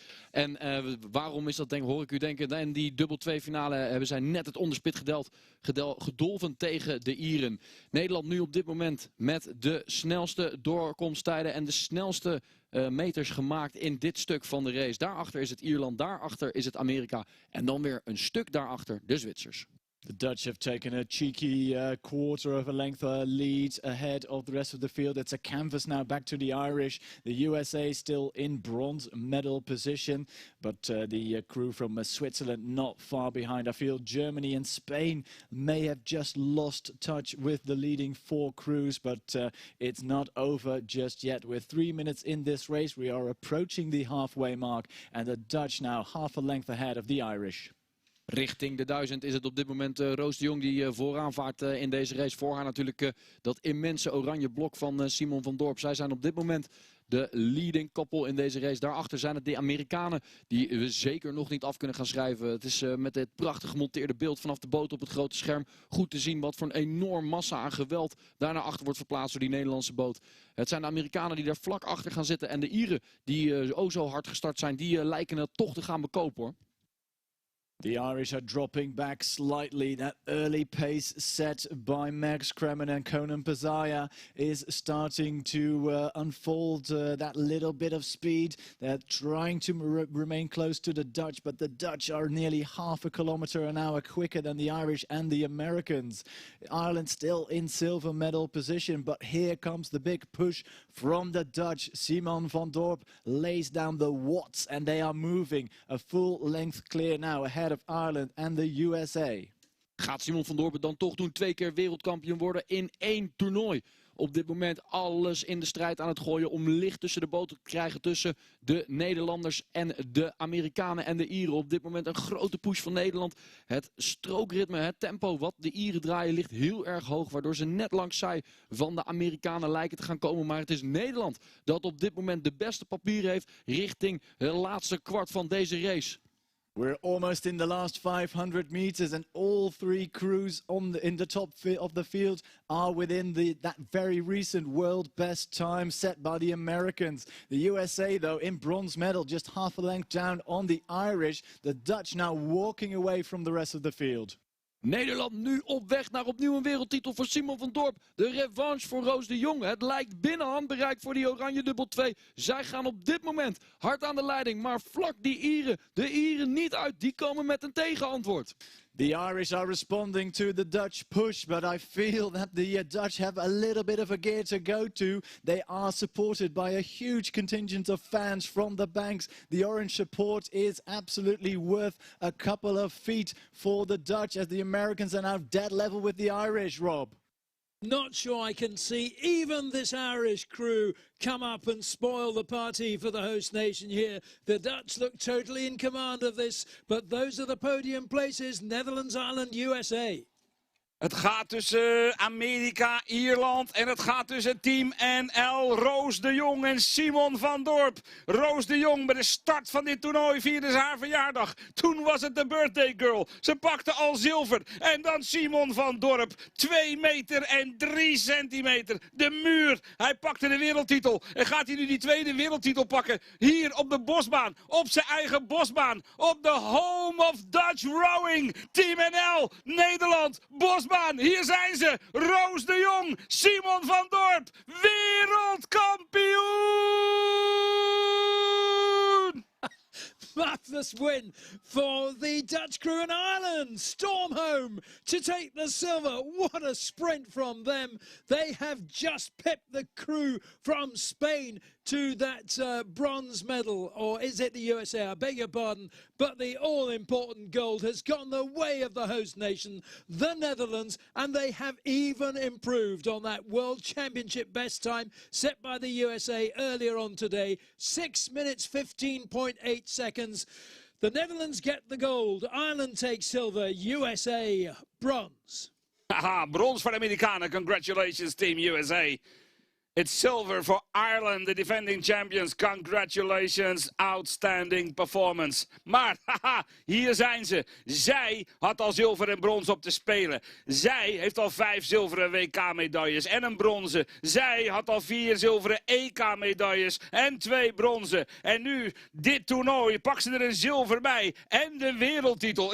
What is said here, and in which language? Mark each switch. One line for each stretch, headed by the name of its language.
Dutch: En waarom is dat, hoor ik u denken? In die dubbel 2 finale hebben zij net het onderspit gedolven tegen de Ieren. Nederland nu op dit moment met de snelste doorkomsttijden en de snelste meters gemaakt in dit stuk van de race. Daarachter is het Ierland, daarachter is het Amerika en dan weer een stuk daarachter de Zwitsers.
English: The Dutch have taken a cheeky quarter of a length lead ahead of the rest of the field. It's a canvas now back to the Irish. The USA still in bronze medal position, but the crew from Switzerland not far behind. I feel Germany and Spain may have just lost touch with the leading 4 crews, but it's not over just yet. We're 3 minutes in this race. We are approaching the halfway mark, and the Dutch now half a length ahead of the Irish.
Dutch: Richting de 1000 is het op dit moment Roos de Jong die vooraan vaart in deze race. Voor haar natuurlijk dat immense oranje blok van Simon van Dorp. Zij zijn op dit moment de
English: leading couple
Dutch: in deze race. Daarachter zijn het de Amerikanen die we zeker nog niet af kunnen gaan schrijven. Het is met het prachtig gemonteerde beeld vanaf de boot op het grote scherm goed te zien wat voor een enorm massa aan geweld daarna achter wordt verplaatst door die Nederlandse boot. Het zijn de Amerikanen die daar vlak achter gaan zitten. En de Ieren die zo hard gestart zijn, die lijken het toch te gaan bekopen, hoor.
English: The Irish are dropping back slightly. That early pace set by Megs Cremen and Conan Pazaya is starting to unfold that little bit of speed. They're trying to remain close to the Dutch, but the Dutch are nearly half a kilometer an hour quicker than the Irish and the Americans. Ireland still in silver medal position, but here comes the big push from the Dutch. Simon van Dorp lays down the watts and they are moving a full length clear now ahead of Ireland and the USA.
Dutch: Gaat Simon van Dorp dan toch doen? 2 keer wereldkampioen worden in 1 toernooi. op dit moment alles in de strijd aan het gooien om licht tussen de boten te krijgen tussen de Nederlanders en de Amerikanen en de Ieren. Op dit moment een grote push van Nederland. Het strookritme, het tempo wat de Ieren draaien ligt heel erg hoog, waardoor ze net langs zij van de Amerikanen lijken te gaan komen. Maar het is Nederland dat op dit moment de beste papieren heeft richting het laatste kwart van deze race.
English: We're almost in the last 500 meters and all three crews in the top of the field are within that very recent world best time set by the Americans. The USA though in bronze medal, just half a length down on the Irish. The Dutch now walking away from the rest of the field.
Dutch: Nederland nu op weg naar opnieuw een wereldtitel voor Simon van Dorp. De revanche voor Roos de Jong. Het lijkt binnen handbereik voor die oranje dubbel 2. Zij gaan op dit moment hard aan de leiding. Maar vlak de Ieren niet uit. Die komen met een tegenantwoord.
English: The Irish are responding to the Dutch push, but I feel that the Dutch have a little bit of a gear to go to. They are supported by a huge contingent of fans from the banks. The orange support is absolutely worth a couple of feet for the Dutch as the Americans are now dead level with the Irish, Rob. Not sure I can see even this Irish crew come up and spoil the party for the host nation here. The Dutch look totally in command of this, but those are the podium places: Netherlands, Ireland, USA.
Dutch: Het gaat tussen Amerika, Ierland en het gaat tussen Team NL. Roos de Jong en Simon van Dorp. Roos de Jong, bij de start van dit toernooi vierde ze haar verjaardag. Toen was het de
English: birthday girl.
Dutch: Ze pakte al zilver. En dan Simon van Dorp. 2 meter en 3 centimeter. De muur. Hij pakte de wereldtitel. En gaat hij nu die tweede wereldtitel pakken? Hier op de bosbaan. Op zijn eigen bosbaan. Op de
English: home of Dutch rowing.
Dutch: Team NL, Nederland, bosbaan. Hier zijn ze, Roos de Jong, Simon van Dorp, wereldkampioen!
English: Marvelous win for the Dutch crew in Ireland. Storm home to take the silver. What a sprint from them. They have just pipped the crew from Spain to that bronze medal. Or is it the USA? I beg your pardon. But the all-important gold has gone the way of the host nation, the Netherlands, and they have even improved on that World Championship best time set by the USA earlier on today. 6 minutes 15.8 seconds. The Netherlands get the gold. Ireland takes silver. USA bronze.
Dutch: Haha, brons voor de Amerikanen.
English: Congratulations, Team USA. It's silver for Ireland, the defending champions. Congratulations, outstanding performance.
Dutch: Maar, haha, hier zijn ze. Zij had al zilver en brons op te spelen. Zij heeft al 5 zilveren WK-medailles en een bronzen. Zij had al 4 zilveren EK-medailles en 2 bronzen. En nu, dit toernooi, pakt ze er een zilver bij. En de wereldtitel.